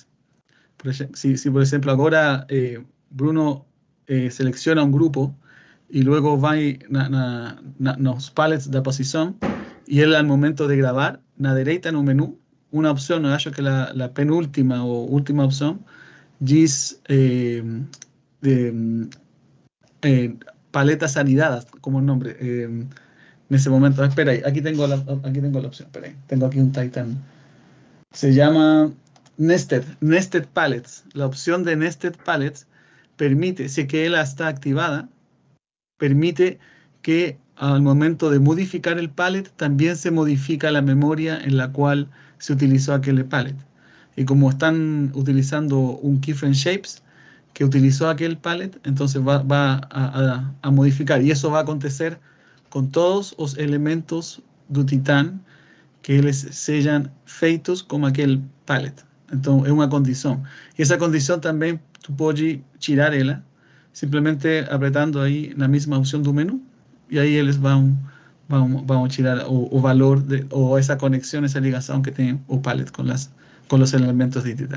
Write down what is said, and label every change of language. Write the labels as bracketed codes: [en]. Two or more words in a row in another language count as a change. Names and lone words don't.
[pt] Si por exemplo agora Bruno seleciona um grupo e luego vai nos pallets da posição e ele, [es] al momento [pt] de gravar, na direita no menu, uma opção, eu acho que a penúltima ou última opção, diz [es] paletas anidadas como nombre. [pt] Nesse momento, espera aí, aqui tenho a opção, espera aí, tenho aqui um Titan. [es] Se llama Nested Pallets. La opción de Nested Pallets permite, si que ella está activada, permite que al momento de modificar el pallet también se modifica la memoria en la cual se utilizó aquel pallet. Y como están utilizando un [en] keyframe shapes [es] que utilizó aquel pallet, entonces va a modificar. Y eso va a acontecer con todos los elementos [pt] do Titan que eles sejam feitos como aquele pallet. Então, é uma condição. E essa condição também, tu pode tirar ela, simplesmente apertando aí na mesma opção do menu, e aí eles vão tirar o valor, ou essa conexão, essa ligação que tem o pallet com os elementos de Titan.